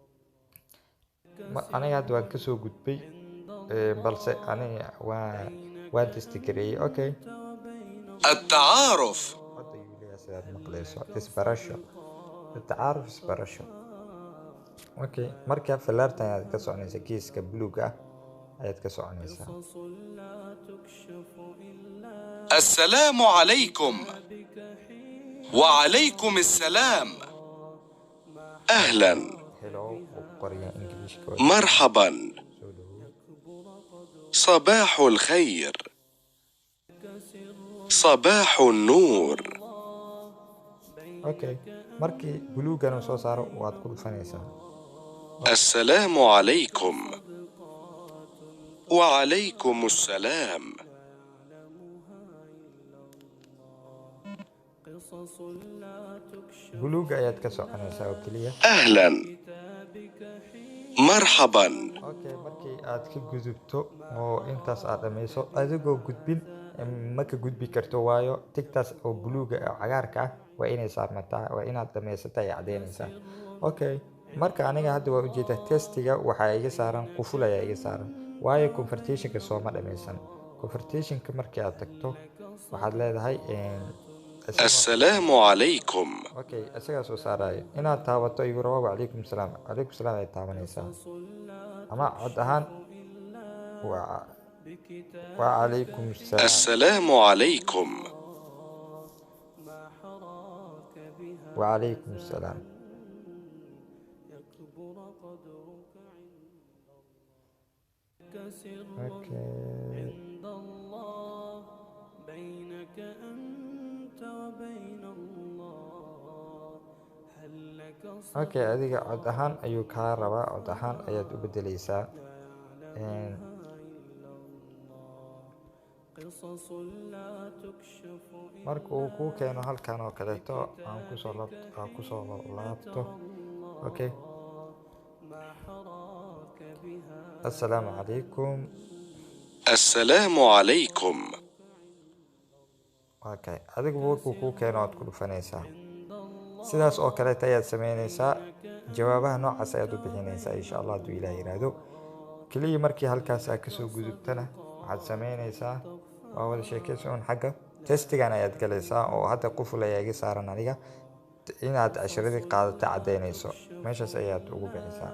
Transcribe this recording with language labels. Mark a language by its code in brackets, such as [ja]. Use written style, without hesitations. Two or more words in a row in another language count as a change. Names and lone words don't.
[so] aniga hadda waan kasoo gudbay balse aniga waan testi gareeyay. [ar] التعارف [so] isbarasho. marka falaartan ayaad ka soconaysaa geeska buluuga ah ayaad ka soconaysaa. [ar] السلام عليكم وعليكم السلام أهلا مرحبا صباح الخير صباح النور. [so] markii buluugan soo saaro waad ku dhufanaysaa. [ar] السلام عليكم وعليكم السلام. [so] buluuga ayaad ka soconaysaa oo keliya. [ar] أهلا مرحبا. [so] markii aad ka gudubto oo intaas aad dhamayso adigoo gudbin ma ka gudbi karto waayo tigtaas oo buluuga oo cagaarka ah waa inay saarmataa waa inaad dhamaysataa ay cadeynaysaa. marka aniga hadda waa ujeedaa testiga waxaa iga saaran quful ayaa iga saaran waayo conversationka sooma dhamaysan. conversationka markii aad tagto waxaad leedahay [ar] السلام عليكم. [so] isagaa soo saaraya inaad taabato igu rabo [ar] عليكم السلام [so] ay taabanaysaa. ama cod ahaan [ar] وعليكم السلام. السلام عليكم. وعليكم السلام. اوكي بينك أنت وبين الله هل لك [so] اوكي adiga cod ahaan ayuu kaa rabaa, cod ahaan ayaad u bedeleysaa. [ar] قصص لا تكشف [so] marka uu kuu keeno halkan oo kaleeto aan kusoo laabto. okay [ar] ما حراك بها السلام عليكم. السلام عليكم. [so] okay adiga markuu kuu keeno waad ku dhufanaysaa, sidaas oo kaleeto ayaad sameynaysaa. jawaabaha noocaas ayaad u bixinaysaa [ar] إن شاء الله [so] hadduu Ilaah yiraahdo. kaliya markii halkaas aad kasoo gudubtana waxaad sameynaysaa waa wada sheekaysan xagga testigan ayaad galaysaa, oo hadda quful ayaa iga saaran aniga inaad casharadii qaadato cadeynayso, meeshaas ayaad ugu bixisaa.